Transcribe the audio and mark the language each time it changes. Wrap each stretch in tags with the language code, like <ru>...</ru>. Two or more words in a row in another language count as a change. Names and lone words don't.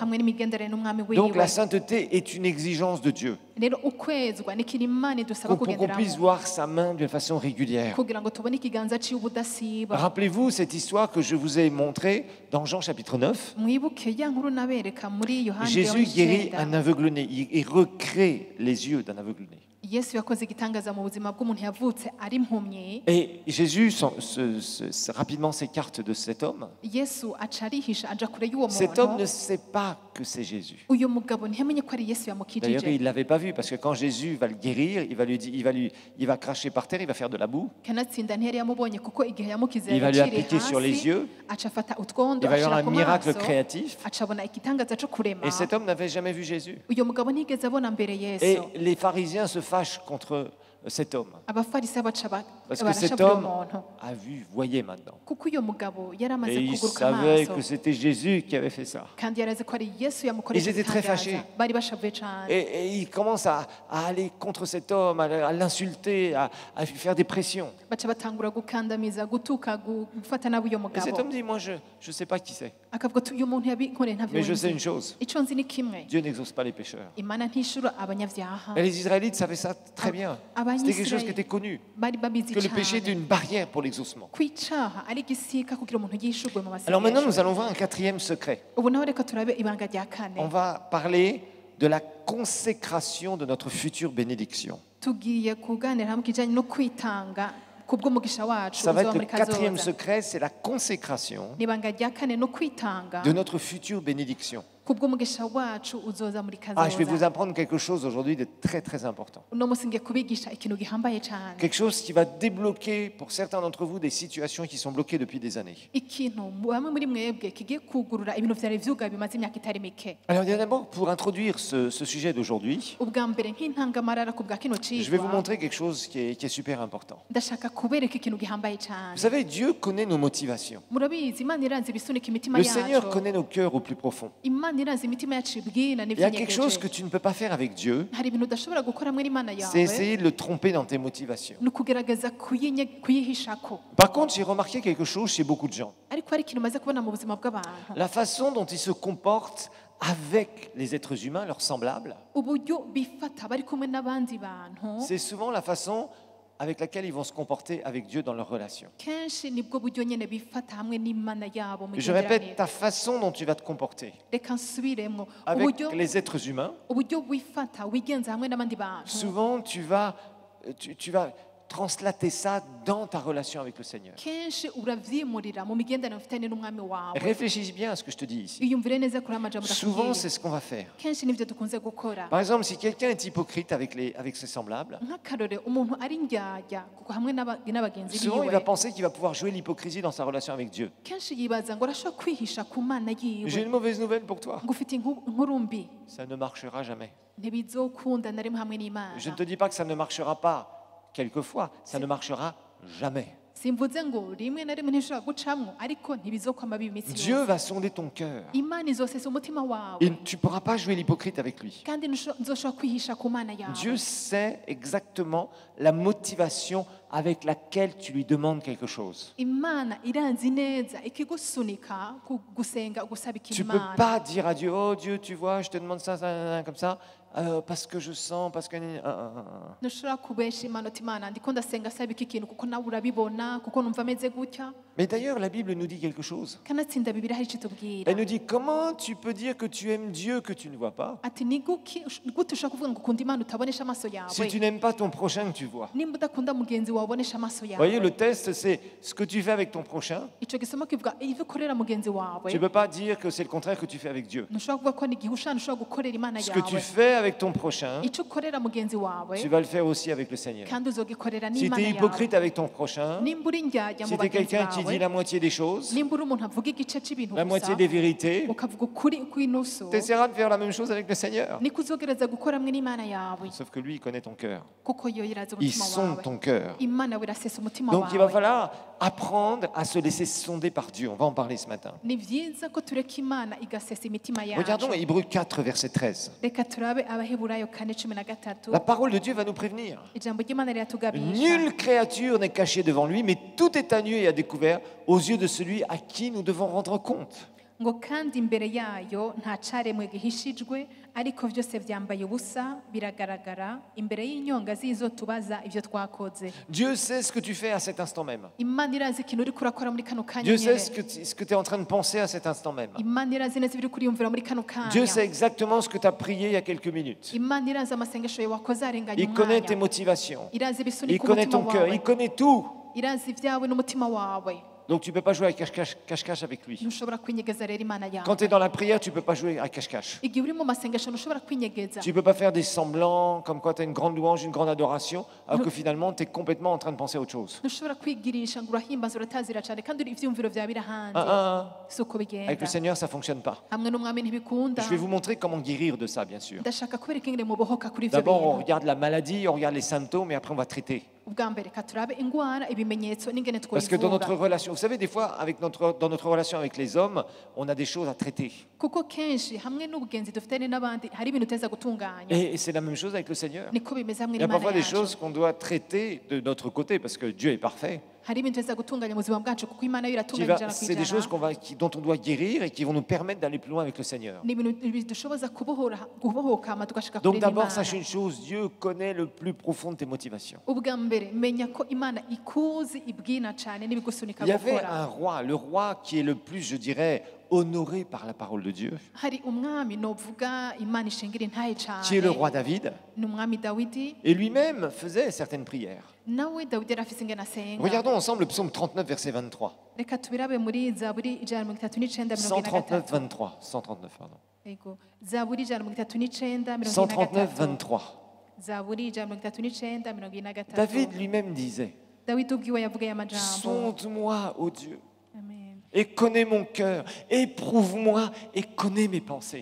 <rn>hamwe n'imigenderanire n'umwami</rn> <fr>Donc la</fr> <rn>wiwe.</rn> <fr>sainteté est une exigence de Dieu</fr> <rn>Rero ukwezwa ni ikintu Imana idusaba</rn> <fr>pour qu'on puisse</fr> <rn>kugenderamo</rn> <fr>voir sa main d'une façon régulière.</fr> <rn>kugira ngo tubone ikiganza ciwe ubudasiba.</rn> <fr>Rappelez-vous cette histoire que je vous ai montrée dans Jean chapitre 9.</fr> <rn>Mwibuke ya nkuru nabereka muri Yohana</rn> <fr>Jésus guérit un aveugle-né, il recrée les yeux d'un aveugle-né.</fr> <rn>Yesu yakoze igitangaza mu buzima bw'umuntu yavutse ari impumyi.</rn> <fr>Et Jésus rapidement s'écarte de cet homme.</fr> <rn>Yesu aca arihisha aja kure y'uwo</rn> <fr>Cet homme ne</fr> <rn>muntu.</rn> <fr>sait pas que c'est Jésus.</fr> <rn>Uyu mugabo ntiyamenye ko ari Yesu</rn> <fr>D'ailleurs,</fr> <rn>yamukijije.</rn> <fr>il ne l'avait pas vu parce que quand Jésus va le guérir, il va cracher par terre, il va faire de la boue,</fr> <rn>kanatsinda ntiyari yamubonye kuko igihe yamukize</rn> <fr>Il va lui</fr> <rn>yaciriye</rn> <fr>appliquer sur les</fr> <rn>hasi</rn> <fr>yeux.</fr> <rn>aca afata utwondo il va y avoir ashira</rn> <fr>un</fr> <rn>ku</rn> <fr>miracle</fr> <rn>maso</rn> <fr>créatif.</fr> <rn>aca abona igitangaza co kurema.</rn> <fr>Et cet homme n'avait jamais vu Jésus.</fr> <rn>Uyu mugabo ntigeze abona mbere</rn> <fr>Et</fr> <rn>Yesu.</rn> <fr>les pharisiens se fâchent contre cet homme.</fr> <rn>Abafarisi baca</rn> <fr>Parce que cet</fr> <rn>barashavura</rn> <fr>homme</fr> <rn>umuntu</rn> <fr>a vu, voyez maintenant.</fr> <rn>kuko uyu mugabo yari amaze</rn> <fr>Et il</fr> <rn>kuguruka</rn> <fr>savait</fr> <rn>amaso</rn> <fr>que c'était Jésus qui avait fait ça.</fr> <rn>kandi yari azi ko ari Yesu yamukoresha</rn> <fr>Ils étaient très</fr> <rn>igitangaza.</rn> <fr>fâchés.</fr> <rn>Bari bashavuye cane.</rn> <fr>Et il commence à aller contre cet homme, à l'insulter, à lui faire des pressions.</fr> <rn>baca batangura gukandamiza gutuka gufata nabi uyu</rn> <fr>Et cet</fr> <rn>mugabo</rn> <fr>homme dit, moi je ne sais pas qui c'est,</fr> <rn>akavuga ati uyu muntu yabikoreye ntavyo</rn> <fr>mais je sais</fr> <rn>nzi.</rn> <fr>une chose,</fr> <rn>Ico nzi ni kimwe</rn> <fr>Dieu n'exauce pas les pécheurs.</fr> <rn>Imana ntishura abanyavyaha.</rn> <fr>Et les Israélites savaient ça très bien. C'était quelque chose qui était connu,</fr> <rn>bari babizi</rn> <fr>que le péché était</fr> <rn>cane</rn> <fr>une barrière pour l'exaucement.</fr> <rn>ko icaha ari igisika kugira umuntu yishurwe mu</rn> <fr>Alors maintenant, nous</fr> <rn>masengesho.</rn> <fr>allons voir un quatrième secret.</fr> <rn>Ubu nawe reka turabe ibanga rya</rn> <fr>On</fr> <rn>kane.</rn> <fr>va parler de la consécration de notre future bénédiction.</fr> <rn>Tugiye kuganira hamwe kijanye no kwitanga kubw'umugisha wacu</rn> <fr>Ça va</fr> <rn>uzoba</rn> <fr>être le</fr> <rn>muri</rn> <fr>quatrième</fr> <rn>kazoza.</rn> <fr>secret, c'est la consécration</fr> <rn>N'ibanga rya kane no kwitanga</rn> <fr>de notre future bénédiction.</fr> <rn>kubw'umugisha wacu uzoza muri</rn> <fr>Ah, je vais vous</fr> <rn>kazoza.</rn> <fr>apprendre quelque chose aujourd'hui de très très important.</fr> <rn>Uno munsi ngiye kubigisha ikintu gihambaye cyane,</rn> <fr>Quelque chose qui va débloquer pour certains d'entre vous des situations qui sont bloquées depuis des années.</fr> <rn>ikintu bamwe muri mwebwe kigiye kugurura ibintu vyari vyugaye bimaze imyaka itari mike.</rn> <fr>Alors d'abord, pour introduire ce sujet d'aujourd'hui,</fr> <rn>Ubwa mbere nk'intangamarara ku bwa kino</rn> <fr>je vais vous</fr> <rn>cigwa,</rn> <fr>montrer quelque chose qui est super important.</fr> <rn>ndashaka kubereka ikintu gihambaye</rn> <fr>Vous</fr> <rn>cyane.</rn> <fr>savez, Dieu connaît nos motivations.</fr> <rn>Murabizi Imana iranze ibisunika imitima</rn> <fr>Le Seigneur</fr> <rn>yacu.</rn> <fr>connaît nos cœurs au plus profond.</fr> <rn>Imana iranze imitima yacu ibwina</rn> <fr>Il y a quelque chose que</fr> <rn>n'ivyinyegeje.</rn> <fr>tu ne peux pas faire avec Dieu,</fr> <rn>Hari ibintu udashobora gukora hamwe n'Imana</rn> <fr>c'est</fr> <rn>yawe,</rn> <fr>essayer de le tromper dans tes motivations.</fr> <rn>ni ukugerageza kuyihishako.</rn> <fr>Par contre, j'ai remarqué quelque chose chez beaucoup de gens.</fr> <rn>Ariko hari ikintu umaze kubona mu buzima bw'abantu,</rn> <fr>La façon dont ils se comportent avec les êtres humains, leurs semblables,</fr> <rn>uburyo bifata bari kumwe n'abandi bantu,</rn> <fr>c'est souvent la façon avec laquelle ils vont se comporter avec Dieu dans leur relation.</fr> <rn>kenshi nibwo buryo nyene bifata hamwe n'Imana yabo mu</rn> <fr>Je répète,</fr> <rn>migenderanire.</rn> <fr>ta façon dont tu vas te comporter</fr> <rn>Reka nsubiremwo,</rn> <fr>avec</fr> <rn>uburyo</rn> <fr>les êtres humains,</fr> <rn>uburyo wifata wigenza hamwe n'abandi bantu,</rn> <fr>souvent tu vas translater ça dans ta relation avec le Seigneur.</fr> <rn>kenshi uravyimurira mu migenderanire ufitanye n'umwami wawe.</rn> <fr>Réfléchis bien à ce que je te dis ici.</fr> <rn>Iyumvire neza kuri amajambo</rn> <fr>Souvent,</fr> <rn>ndakubwira.</rn> <fr>c'est ce qu'on va faire.</fr> <rn>Kenshi nivyo dukunze gukora.</rn> <fr>Par exemple, si quelqu'un est hypocrite avec ses semblables,</fr> <rn>Nk'akarore umuntu ari ndyarya kuko hamwe n'abagenzi</rn> <fr>souvent il va</fr> <rn>biwe,</rn> <fr>penser qu'il va pouvoir jouer l'hypocrisie dans sa relation avec Dieu.</fr> <rn>kenshi yibaza ngo arashobora kwihisha ku Mana</rn> <fr>J'ai</fr> <rn>yiwe,</rn> <fr>une mauvaise nouvelle pour toi.</fr> <rn>ngo ufite inkuru mbi,</rn> <fr>Ça ne marchera jamais.</fr> <rn>ntibizokunda na rimwe hamwe n'Imana.</rn> <fr>Je ne te dis pas que ça ne marchera pas quelquefois, ça ne marchera jamais.</fr> <rn>Simvuze ngo rimwe na rimwe ntishobora gucamwo, ariko ntibizokwama biba iminsi</rn> <fr>Dieu</fr> <rn>yose.</rn> <fr>va sonder ton cœur.</fr> <rn>Imana izosesa umutima wawe,</rn> <fr>Et tu ne pourras pas jouer l'hypocrite avec lui.</fr> <rn>kandi nzoshobora kwihisha ku Mana yawe.</rn> <fr>Dieu sait exactement la motivation avec laquelle tu lui demandes quelque chose.</fr> <rn>Imana iranzi neza ikigusunika gusenga gusaba</rn> <fr>Tu</fr> <rn>ikintu</rn> <fr>ne peux</fr> <rn>Imana.</rn> <fr>pas dire à Dieu, oh Dieu, tu vois, je te demande ça, comme ça, parce que je sens, parce que...</fr> <rn>Ntushobora kubesha Imana uti Imana ndiko ndasenga saba iki kintu kuko nawe urabibona, kuko numva ameze gutya.</rn> <fr>Mais d'ailleurs, la Bible nous dit quelque chose.</fr> <rn>Kanatsinda Bibiliya hari icyo itubwira.</rn> <fr>Elle nous dit, comment tu peux dire que tu aimes Dieu que tu ne vois pas,</fr> <rn>Ati ni gute ushobora kuvuga ngo ukunda Imana utabonesha amaso yawe,</rn> <fr>si tu n'aimes pas ton prochain que tu vois.</fr> <rn>nimba udakunda mugenzi wawe ubonesha amaso</rn> <fr>Vous voyez,</fr> <rn>yawe.</rn> <fr>le test, c'est ce que tu fais avec ton prochain.</fr> <rn>Ico gisoma kivuga ibyo ukorera mugenzi wawe,</rn> <fr>Tu ne peux pas dire que c'est le contraire que tu fais avec Dieu.</fr> <rn>ntushobora kuvuga ko ni igihushana ushobora gukorera Imana</rn> <fr>Ce que tu</fr> <rn>yawe.</rn> <fr>fais avec ton prochain,</fr> <rn>Ico ukorera mugenzi wawe</rn> <fr>tu vas le faire aussi avec le Seigneur.</fr> <rn>kandi uzogikorera</rn> <fr>Si tu</fr> <rn>n'Imana</rn> <fr>es</fr> <rn>yawe.</rn> <fr>hypocrite avec ton prochain,</fr> <rn>Nimba uri indyarya</rn> <fr>si</fr> <rn>mu</rn> <fr>tu es</fr> <rn>bagenzi</rn> <fr>quelqu'un qui dit</fr> <rn>bawe,</rn> <fr>la moitié des choses,</fr> <rn>nimba uri umuntu avuga igice c'ibintu</rn> <fr>la moitié</fr> <rn>gusa</rn> <fr>des vérités,</fr> <rn>ukavuga ukuri kw'inusu,</rn> <fr>tu essaieras de faire la même chose avec le Seigneur.</fr> <rn>niko uzogereza gukora hamwe n'Imana yawe,</rn> <fr>Sauf que lui, il connaît ton cœur.</fr> <rn>kuko yo irazi</rn> <fr>Il</fr> <rn>umutima</rn> <fr>sonde</fr> <rn>wawe.</rn> <fr>ton cœur.</fr> <rn>Imana we irasesa umutima</rn> <fr>Donc il va</fr> <rn>wawe.</rn> <fr>falloir apprendre à se laisser sonder par Dieu. On va en parler ce matin.</fr> <rn>Ni vyiza ko tureka Imana igasesa imitima yacu.</rn> <fr>Regardons Hébreux 4, verset 13.</fr> <rn>Reka turabe Abaheburayo 4:13.</rn> <fr>La parole de Dieu va nous prévenir.</fr> <rn>Ijambo ry'Imana riratugabisha.</rn> <fr>Nulle créature n'est cachée devant lui, mais tout est à nu et à découvert aux yeux de celui à qui nous devons rendre compte.</fr> <rn>ngo kandi imbere yayo nta caremwe gihishijwe, ariko vyose vyambaye ubusa biragaragara imbere y'inyonga zizo tubaza ivyo twakoze.</rn> <fr>Dieu sait ce que tu fais à cet instant même.</fr> <rn>Imana irazi ikintu uriko urakora muri kano kanya</rn> <fr>Dieu sait</fr> <rn>nyene.</rn> <fr>ce que tu es en train de penser à cet instant même.</fr> <rn>Imana irazi neza ibiri kuriyumvira muri kano</rn> <fr>Dieu</fr> <rn>kanya.</rn> <fr>sait exactement ce que tu as prié il y a quelques minutes.</fr> <rn>Imana irazi amasengesho yawe wakoze arenganya</rn> <fr>Il connaît tes</fr> <rn>umwanya.</rn> <fr>motivations.</fr> <rn>Irazi</rn> <fr>Il</fr> <rn>ibisunika</rn> <fr>connaît</fr> <rn>umutima</rn> <fr>ton cœur. Il</fr> <rn>wawe.</rn> <fr>connaît tout.</fr> <rn>Irazi ivyawe n'umutima wawe.</rn> <fr>Donc tu ne peux pas jouer à cache-cache avec lui.</fr> <rn>Ntushobora kwinyegeza rero Imana yawe.</rn> <fr>Quand tu es dans la prière, tu ne peux pas jouer à cache-cache.</fr> <rn>Igihe uri mu masengesho ntushobora kwinyegeza.</rn> <fr>Tu ne peux pas faire des semblants comme quoi tu as une grande louange, une grande adoration, alors que finalement tu es complètement en train de penser à autre chose.</fr> <rn>Ntushobora kwigirisha ngo urahimbaza uratazira cyane kandi uri ivyumviro vyawe biri hanze. Si uko</rn> <fr>Avec</fr> <rn>bigenda.</rn> <fr>le Seigneur, ça ne fonctionne pas.</fr> <rn>Hamwe n'umwami ntibikunda.</rn> <fr>Je vais vous montrer comment guérir de ça, bien sûr.</fr> <rn>Ndashaka kubereka ingene mubohoka kuri ivyo</rn> <fr>D'abord, on</fr> <rn>bintu.</rn> <fr>regarde la maladie, on regarde les symptômes, et après on va traiter.</fr> <rn>Ubwa mbere ka turabe ingwara ibimenyetso n'ingene</rn> <fr>Parce que dans notre</fr> <rn>twayivura.</rn> <fr>relation, vous savez, des fois, dans notre relation avec les hommes, on a des choses à traiter.</fr> <rn>Kuko kenshi hamwe n'ubugenzi dufitanye n'abandi hari ibintu uteza gutunganya.</rn> <fr>Et c'est la même chose avec le Seigneur.</fr> <rn>Niko bimeze hamwe</rn> <fr>Il y a</fr> <rn>n'Imana</rn> <fr>parfois des</fr> <rn>yacu.</rn> <fr>choses qu'on doit traiter de notre côté, parce que Dieu est parfait.</fr> <rn>Hari ibintu uteza gutunganya mu buzima bwacu kuko Imana yo iratunganya ijana ku</rn> <fr>C'est des choses</fr> <rn>ijana.</rn> <fr>dont on doit guérir et qui vont nous permettre d'aller plus loin avec le Seigneur.</fr> <rn>Ni ibintu bidushoboza kubohoka hama tugashika</rn> <fr>Donc</fr> <rn>kure</rn> <fr>d'abord, sache</fr> <rn>n'Imana.</rn> <fr>une chose, Dieu connaît le plus profond de tes motivations.</fr> <rn>Ubwa mbere menya ko Imana ikuzi ibwina cyane n'ibigusunika</rn> <fr>Il y avait</fr> <rn>gukora.</rn> <fr>un roi, le roi qui est le plus, je dirais, honoré par la parole de Dieu,</fr> <rn>Hari umwami novuga Imana ishingira intahe</rn> <fr>qui est le</fr> <rn>cyane.</rn> <fr>roi David,</fr> <rn>Ni umwami Dawidi.</rn> <fr>et lui-même faisait certaines prières.</fr> <rn>Nawe Dawidi yari afise ingene asenga.</rn> <fr>Regardons ensemble le psaume 39, verset 23.</fr> <rn>Reka tubirabe muri Zaburi 139:133.</rn> <fr>139, 23. 139, pardon. 139, 23. David lui-même disait, sonde-moi, ô Dieu, et connais mon cœur, éprouve-moi et connais mes pensées.</fr>